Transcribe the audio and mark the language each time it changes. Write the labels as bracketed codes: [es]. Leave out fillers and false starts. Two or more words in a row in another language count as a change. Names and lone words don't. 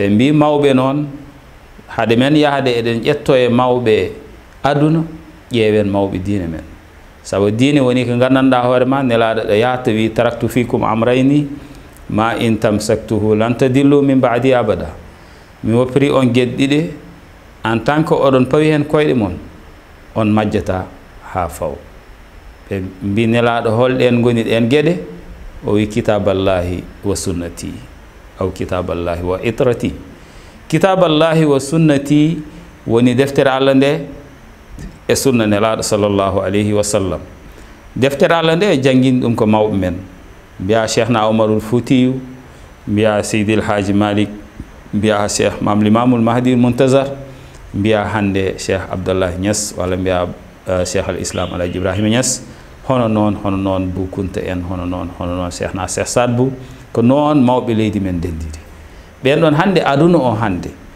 [ff] mbi mawɓe noon haade men yahde eɗen ƴetto e mawɓe aduna ƴeewen mawɓe diine men saabu diine woni ko gandanɗa hoore ma nelaɗo ɗo yahta wi [ar] تركت فيكم أمرين ما إن تمسكته لن تضلوا من بعدي أبدا [ff] mi woppiri on gueɗɗiɗe [fr] en tant que [ff] oɗon pawi hen koyɗe mon on majjata ha faw ɓe mbi nelaɗo holɗen goni ɗen gueɗe o wi [ar] كتاب الله وسنتي أو كتاب الله وعترتي كتاب الله وسنتي [ff] woni deftere Allah nde e sunna nelaɗo [ar] صلى الله عليه وسلم [ff] deftere Allah nde jangguini ɗum ko mawɓe men mbiya cheikhna oumarul foutiyu mbiya seydil haji malik mbiya cheikh mam limamul mahdi muntazar mbiya hande cheikh abdallah Niass walla mbiya cheikh al islam alaji ibrahima Niass hono noon Bou Kounta en hono noon cheikhna cheikh Sadbou ko noon mawɓe leydi men dendidi ɓen ɗon hande aduna o hande